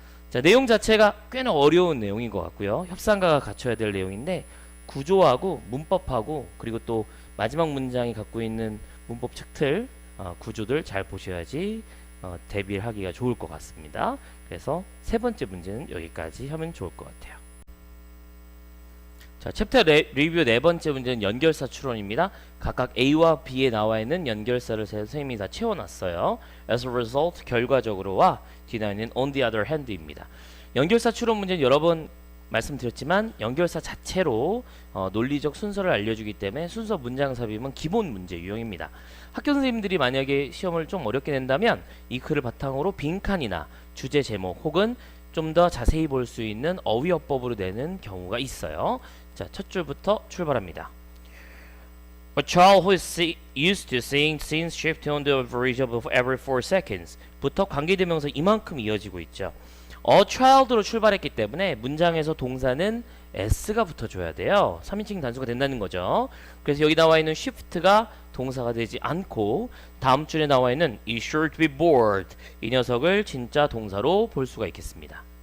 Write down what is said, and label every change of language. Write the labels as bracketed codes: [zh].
[ko] 자, 내용 자체가 꽤나 어려운 내용인 것 같고요. 협상가가 갖춰야 될 내용인데 구조하고 문법하고 그리고 또 마지막 문장이 갖고 있는 문법 측틀 구조들 잘 보셔야지 대비를 하기가 좋을 것 같습니다. 그래서 세 번째 문제는 여기까지 하면 좋을 것 같아요. 자, 챕터 리뷰 네 번째 문제는 연결사 추론입니다. 각각 A와 B에 나와 있는 연결사를 선생님이 다 채워놨어요. [en] As a result, [ko] 결과적으로와 뒤에 있는 [en] on the other hand입니다. [ko] 연결사 추론 문제는 여러 번 말씀드렸지만 연결사 자체로 논리적 순서를 알려주기 때문에 순서 문장 삽입은 기본 문제 유형입니다. 학교 선생님들이 만약에 시험을 좀 어렵게 낸다면 이 글을 바탕으로 빈칸이나 주제 제목 혹은 좀 더 자세히 볼 수 있는 어휘어법으로 내는 경우가 있어요. 자, 첫 줄부터 출발합니다. [en] A child who is used to seeing scenes shift on the average of every 4 seconds [ko] 부터 관계대명사 이만큼 이어지고 있죠. [en] A child [ko] 로 출발했기 때문에 문장에서 동사는 s가 붙어줘야 돼요. 3인칭 단수가 된다는 거죠. 그래서 여기 나와 있는 shift가 동사가 되지 않고 다음 줄에 나와 있는 [en] is sure to be bored [ko] 이 녀석을 진짜 동사로 볼 수가 있겠습니다.